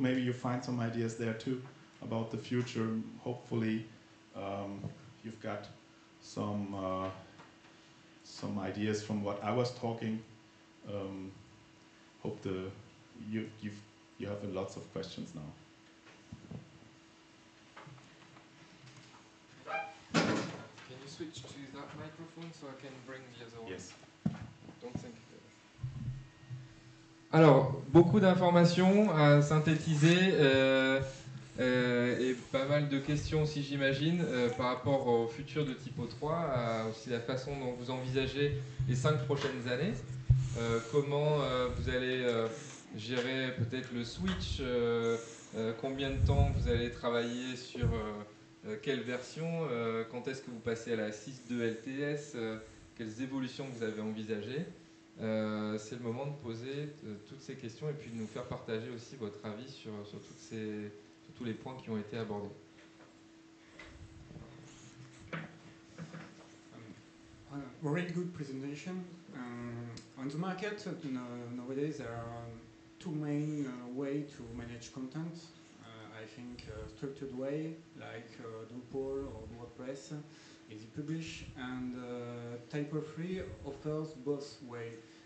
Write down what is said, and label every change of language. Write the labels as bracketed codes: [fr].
[en] Maybe you find some ideas there too about the future. Hopefully, you've got some ideas from what I was talking. Hope you have lots of questions now. Can you switch to that microphone so I can bring the other one? Yes. Don't think. [fr] Alors, beaucoup d'informations à synthétiser et pas mal de questions aussi, j'imagine, par rapport au futur de Typo 3, à aussi la façon dont vous envisagez les 5 prochaines années. Comment vous allez gérer peut-être le switch, combien de temps vous allez travailler sur quelle version, quand est-ce que vous passez à la 6.2 LTS, quelles évolutions vous avez envisagées. C'est le moment de poser toutes ces questions et puis de nous faire partager aussi votre avis sur tous les points qui ont été abordés. [en] Really good presentation. On the market nowadays there are two main ways to manage content. I think structured way like Drupal or WordPress, Easy Publish, and Typo3 offers both ways.